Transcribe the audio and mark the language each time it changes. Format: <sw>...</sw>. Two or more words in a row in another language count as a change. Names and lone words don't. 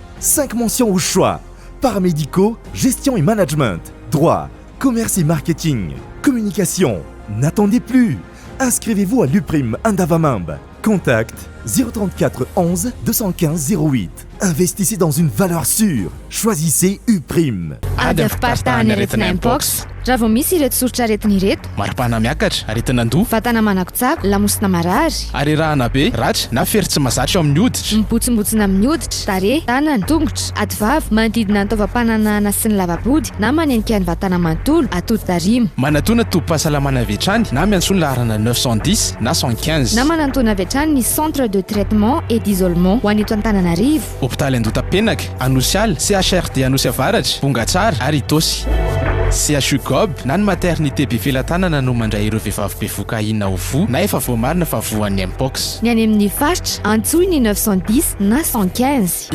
<fr>5 mentions au choix: paramédicaux, gestion et management, droit, commerce et marketing, communication. N'attendez plus. Inscrivez-vous à l'UPRIM Andavamambe. Contact 034 11 215 08. Investissez dans une valeur sûre. Choisissez UPRIM.</fr> <mg>raha vao misy ireto soritra aretina ireto: maripana miakatra, aretinandoha, vatana manako-tsako, lamosina marary, arerahana be, ratra na fery tsy mahazatra amin'ny hoditra, mibotsimbotsina amin'ny hoditra, tarehy, tanana, tongotra, ativavy, manodidina ny taovam-pananana sy ny lavabody na manenika ny vatana manontolo, atody-tarima. manatona tobo-pahasalamana avy hatrany na miantsoany laharana 910 na 115 na manantona avy hatrany ny</mg> <fr>centre de traitement et d'isolement</fr> <mg>ho an'eto Antananarivo, hôpitaly Andota-penaka, Anosialy, CHRD Anosy Avaratra, Bongatsara ary Itosy. CHU Gob na ny maternité be felatanana no mandray ireo vehivavy be vokaina ho vo na efa voamarina fa voan'ny mpox. ny any amin'ny faritra antsoy ny 910 na 115.</mg>